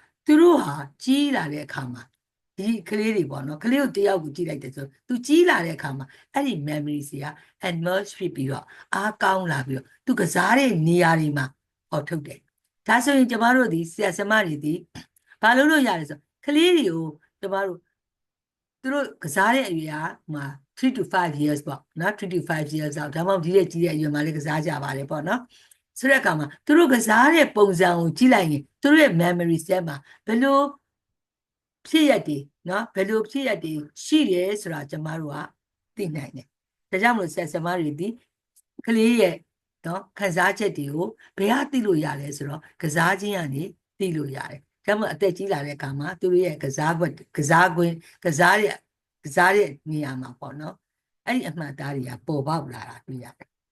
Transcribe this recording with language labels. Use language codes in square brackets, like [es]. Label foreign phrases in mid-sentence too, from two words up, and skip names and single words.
[my] သူတို့ဟာကြီးလာတဲ့အခါမှာဒီကလေးတွေပေါ့နော်ကလေးကိုတယောက်ကိုကြည့်လိုက်တယ်ဆိုသူကြီးလာတဲ့အခါမှာအဲ့ဒီ memory တွေက emerge ဖြစ်ပြီးတော့အားကောင်းလာပြီးတော့သူကစားတဲ့နေရာတွေမှာဟောထုတ်တယ်ဒါ ဆိုရင်ကျမတို့ဒီဆရာဆရာမတွေဒီဘာလို့လို့ရတယ်ဆိုကလေးတွေကိုကျမတို့သူတို့ကစားတဲ့အရွယ်ကမှာ [en] 3 to 5 years [my] ပေါ့နော် [en] 3 to 5 years [my] အောက်ဒါမှမဟုတ်ဒီတဲ့ကြီးတဲ့အရွယ်မှာလည်းကစားကြပါတယ်ပေါ့နော်ဆိုတဲ့အခါမှာသူတို့ကစားတဲ့ပုံစံကိုကြည့်လိုက်ရင်သူတို့ရဲ့ [en] memory set [my] မှာဘယ်လိုဖြစ်ရည်နော်ဘယ်လိုဖြစ်ရည်ရှိတယ်ဆိုတာကျမတို့ကသိနိုင်တယ်ဒါကြောင့်မလို့ဆက်စမတွေဒီကလေးရဲ့နော်ခံစားချက်တွေကိုဘယ်ဟာသိလို့ရလဲဆိုတော့ကစားခြင်းကနေသိလို့ရတယ်ဒါမှအသက်ကြီးလာတဲ့အခါမှာသူတို့ရဲ့ကစားခွင့်ကစားတဲ့နေရာမှာပေါ့နော်အဲ့ဒီအမှတ်အသားတွေကပေါ်ပေါက်လာတာတွေ့ရတယ်